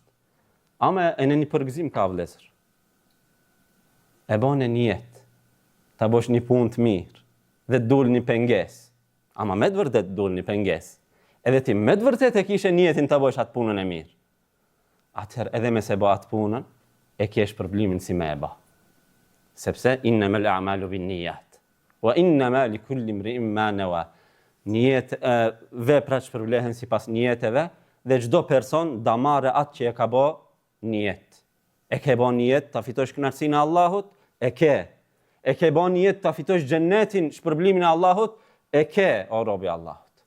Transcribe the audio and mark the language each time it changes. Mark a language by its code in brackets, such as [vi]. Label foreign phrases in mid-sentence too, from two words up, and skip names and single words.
[sq] Ama e në një përgëzim ka vlezër. E bën e niyet, ta bosh një punë të mirë dhe të dul një pengesë. Ama me të vërtet dul një pengesë. Edhe ti me të vërtet e kishe niyetin ta bosh atë punën e mirë. Atëherë edhe me se bë atë punën, e kesh problemin si me e bë. [ar] Sepse إنما الأعمال بالنيات وإنما لكل امرئ ما نوى. [sq] Veprat shpërblehen sipas niyeteve dhe çdo person da marrë atë që e ka bë niyet. E ke bë niyet ta fitosh kënaqësinë e Allahut, e ke. E ke bë niyet ta fitosh xhennetin, shpërblimin e Allahut, e ke, o robi i Allahut.